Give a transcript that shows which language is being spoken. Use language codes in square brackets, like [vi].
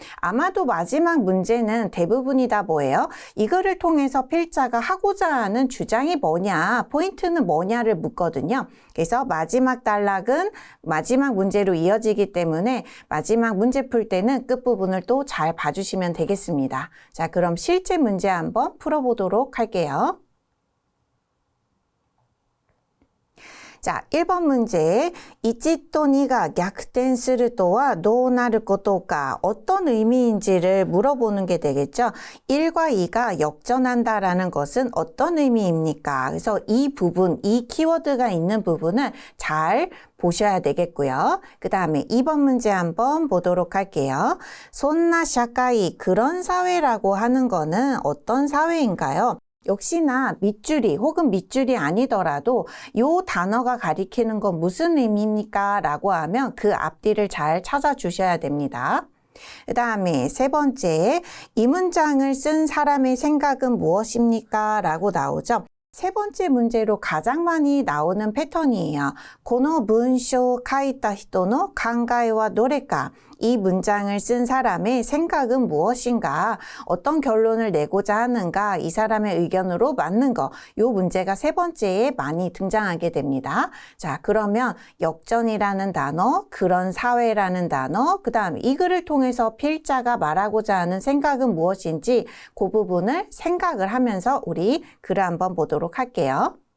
[ko] 아마도 마지막 문제는 대부분이 다 뭐예요? 이거를 통해서 필자가 하고자 하는 주장이 뭐냐, 포인트는 뭐냐를 묻거든요. 그래서 마지막 단락은 마지막 문제로 이어지기 때문에 마지막 문제 풀 때는 끝부분을 또 잘 봐주시면 되겠습니다. 자, 그럼 실제 문제 한번 풀어보도록 할게요. 자, 1번 문제. [ja] 1と2가逆転するとはどうなることか 어떤 의미인지를 물어보는 게 되겠죠. [ko] 1과 2가 역전한다라는 것은 어떤 의미입니까? 그래서 이 부분, 이 키워드가 있는 부분을 잘 보셔야 되겠고요. 그 다음에 2번 문제 한번 보도록 할게요. 손나 샤카이, 그런 사회라고 하는 거는 어떤 사회인가요? 역시나 밑줄이 혹은 밑줄이 아니더라도 이 단어가 가리키는 건 무슨 의미입니까? 라고 하면 그 앞뒤를 잘 찾아주셔야 됩니다. 그 다음에 3번째, 이 문장을 쓴 사람의 생각은 무엇입니까? 라고 나오죠. 3번째 문제로 가장 많이 나오는 패턴이에요. [ja] この文章を書いた人の考えはどれか? [ko] 이 문장을 쓴 사람의 생각은 무엇인가? 어떤 결론을 내고자 하는가? 이 사람의 의견으로 맞는 거. 이 문제가 3번째에 많이 등장하게 됩니다. 자, 그러면 역전이라는 단어, 그런 사회라는 단어, 그 다음 이 글을 통해서 필자가 말하고자 하는 생각은 무엇인지 그 부분을 생각을 하면서 우리 글을 한번 보도록 할게요.